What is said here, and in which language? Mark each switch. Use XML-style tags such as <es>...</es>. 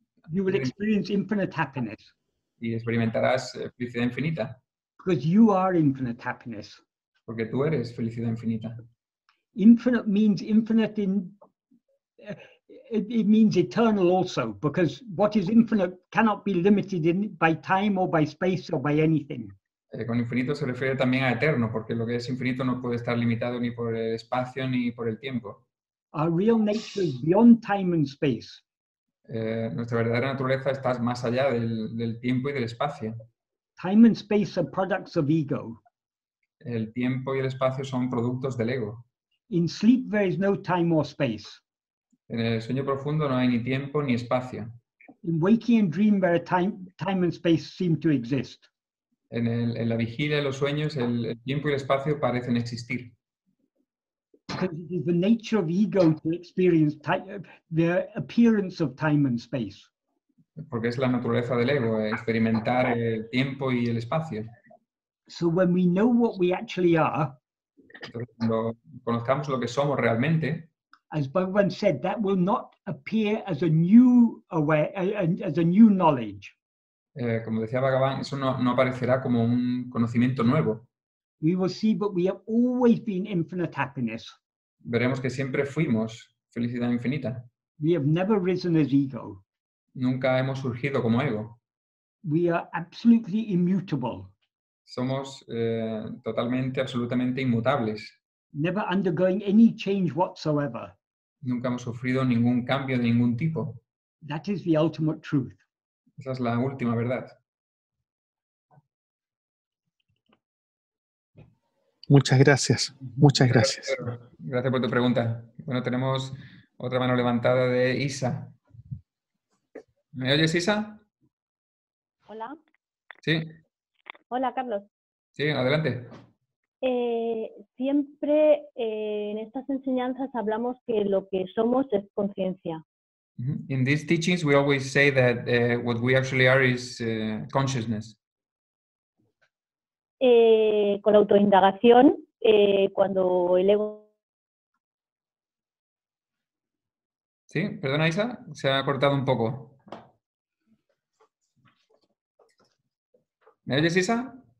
<en>You will experience infinite happiness</en> <es>y experimentarás felicidad infinita,</es> <en>because you are infinite happiness.</en> <es>porque tú eres felicidad infinita.</es> <en>Infinite means infinite it means eternal also, because what is infinite cannot be limited by time or by space or by anything.</en> <es>Con infinito se refiere también a eterno, porque lo que es infinito no puede estar limitado ni por el espacio ni por el tiempo.</es> <en>Our real nature is beyond time and space.</en> <es>Nuestra verdadera naturaleza está más allá del tiempo y del espacio.</es> <en>Time and space are products of ego.</en> <es>El tiempo y el espacio son productos del ego.</es> <en>In sleep, there is no time or space.</en> <es>En el sueño profundo no hay ni tiempo ni espacio.</es> <en>In waking and dream, where time and space seem to exist.</en> <es>En la vigilia y los sueños, el tiempo y el espacio parecen existir.</es> <en>Because it is the nature of ego to experience the appearance of time and space.</en> <es>Porque es la naturaleza del ego, experimentar el tiempo y el espacio.</es> <en>So when we know what we actually are,</en> <es>entonces, cuando conozcamos lo que somos realmente,</es> <en>as Bhagavan said, that will not appear as a new knowledge.</en> <es>Como decía Bhagavan, eso no aparecerá como un conocimiento nuevo.</es> <en>We will see, but we have always been infinite happiness.</en> <es>Veremos que siempre fuimos felicidad infinita.</es> <en>We have never risen as ego.</en> <es>Nunca hemos surgido como ego.</es> <en>We are absolutely immutable.</en> <es>Somos totalmente, absolutamente inmutables.</es> <en>Never undergoing any change whatsoever.</en> <es>Nunca hemos sufrido ningún cambio de ningún tipo.</es> <en>That is the ultimate truth.</en> <es>Esa es la última verdad. Muchas gracias. Muchas gracias. Gracias por tu pregunta. Bueno, tenemos otra mano levantada de Isa. ¿Me oyes, Isa? Hola. Sí. Hola, Carlos. Sí, adelante. Siempre en estas enseñanzas hablamos que lo que somos es conciencia.</es> <en>In these teachings, we always say that what we actually are is consciousness.</en> <es>Con la autoindagación, cuando el ego... Sí, perdona, Isa, se ha cortado un poco. ¿Me oyes, Isa?</es>